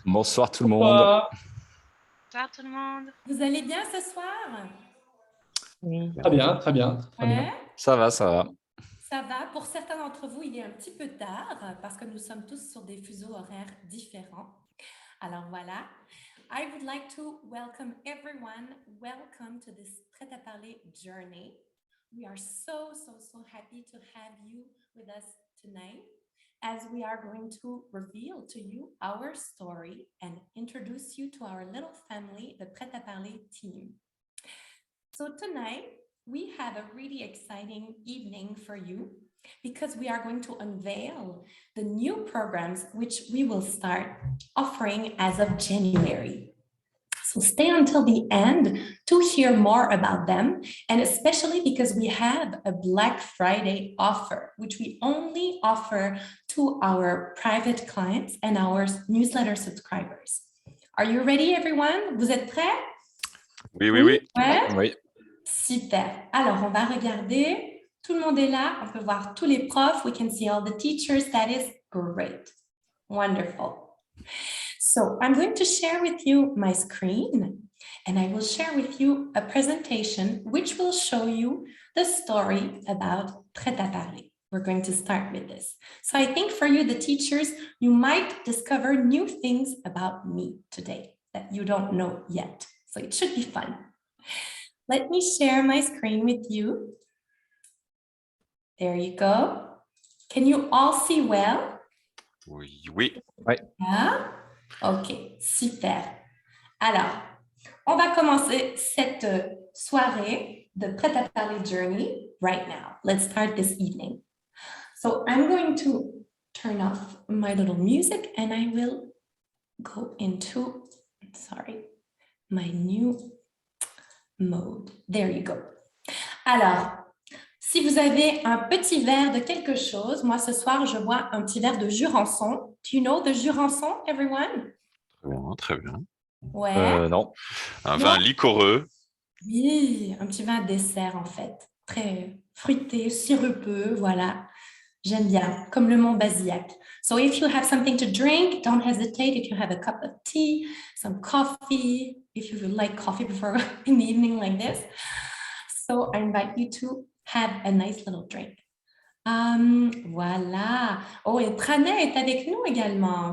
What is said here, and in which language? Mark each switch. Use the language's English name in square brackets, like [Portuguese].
[French] Bonsoir tout le monde. Bonsoir tout le monde. Vous allez bien ce soir? Oui. Très bien, très bien, très bien. Ouais, Ça va, ça va. ça va. Pour certains d'entre vous, il est un petit peu tard parce que nous sommes tous sur des fuseaux horaires différents. Alors voilà. [English] I would like to welcome everyone. Welcome to this Prêt à parler journey. We are so happy to have you with us tonight as we are going to reveal to you our story and introduce you to our little family, the Prêt à parler team. So tonight, we have a really exciting evening for you because we are going to unveil the new programs which we will start offering as of January. So stay until the end to hear more about them, and especially because we have a Black Friday offer, which we only offer to our private clients and our newsletter subscribers. Are you ready, everyone? [French] Vous êtes prêts? Oui. Ouais? Oui. Super. Alors, on va regarder. Tout le monde est là. On peut voir tous les profs. [English] We can see all the teachers. That is great. Wonderful. So I'm going to share with you my screen, and I will share with you a presentation which will show you the story about Prêt à parler. We're going to start with this. So I think for you, the teachers, you might discover new things about me today that you don't know yet. So it should be fun. Let me share my screen with you. There you go. Can you all see well? [French] Oui. [English] Yeah? Ok, super. [French] Alors, on va commencer cette soirée de Prêt à parler journey [English] right now. Let's start this evening. So I'm going to turn off my little music and I will go into, my new mode. There you go. [French] Alors, si vous avez un petit verre de quelque chose, moi ce soir je bois un petit verre de Jurançon. [English] Do you know the Jurançon, everyone? [French] Très bien. Ouais. Non. Un vin liquoreux. Oui, un petit vin dessert en fait. Très fruité, sirupeux, voilà. J'aime bien, comme le Mont Basillac. [English] So if you have something to drink, don't hesitate. If you have a cup of tea, some coffee, if you would like coffee before in the evening like this. So I invite you to have a nice little drink. [French] Voilà. Oh, et Pranay est avec nous également.